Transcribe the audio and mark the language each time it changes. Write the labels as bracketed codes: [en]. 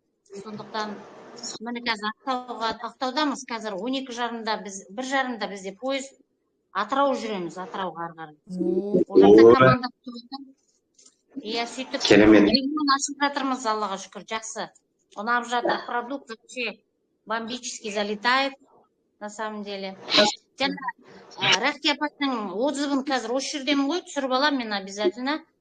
[kk] Сондықтан міне қазір Ақтаудамыз. Қазір 12:30-да біз 1:30-да бізде поезд Атырау жүреміз, Атырауға ары қарай. Оларда команда күтіп. Иә, сөйтіп регион ашып жатырмыз, Аллаға шүкір, жақсы. Ұнап жатыр, [ru] продукт вообще бомбически залетает, на самом деле. [kk] Және Рахия апайдың отзывын қазір осы жерден ғой, түсіріп аламын мен обязательно.